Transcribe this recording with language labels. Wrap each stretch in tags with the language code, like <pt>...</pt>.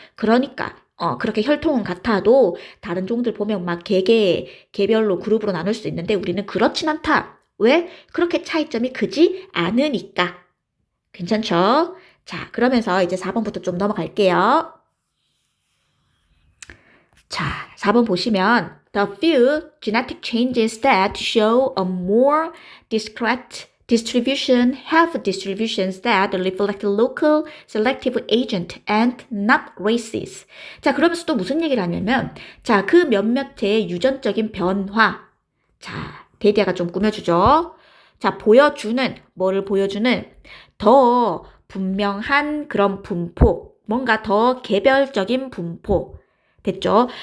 <ko>그러니까 그렇게 혈통은 같아도 다른 종들 보면 막 개별로 그룹으로 나눌 수 있는데 우리는 그렇진 않다. 왜? 그렇게 차이점이 크지 않으니까. 괜찮죠? 자, 그러면서 이제 4번부터 좀 넘어갈게요.</ko> <en>자, 4번 보시면 The few genetic changes that show a more discrete distribution have distributions that reflect local selective agent and not races.</en> <ko>자, 그러면서 또 무슨 얘기를 하냐면 자, 그 몇몇의 유전적인 변화. 자, 데이터가 좀 꾸며주죠. 자, 뭐를 보여주는 더 분명한 그런 분포, 뭔가 더 개별적인 분포. 됐죠?</ko>